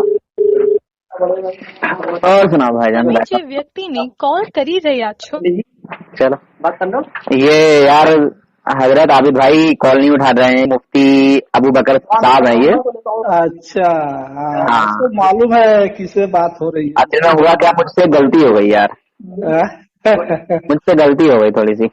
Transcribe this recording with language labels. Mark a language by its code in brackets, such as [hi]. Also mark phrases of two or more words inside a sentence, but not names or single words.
[ur] اور سنا بھائی جان. [gu] તમે જે વ્યક્તિને કોલ કરી રહ્યા છો [ur] چلو بات کر لو. یہ یار حضرت عابد بھائی کال نہیں اٹھا رہے ہیں. مفتی ابو بکر صاحب ہیں یہ. اچھا ہاں, ہاں اس کو معلوم ہے کس سے بات ہو رہی اصل میں ہوا کیا, مجھ سے غلطی ہو گئی یار. ہے. مجھ سے غلطی ہو گئی تھوڑی سی.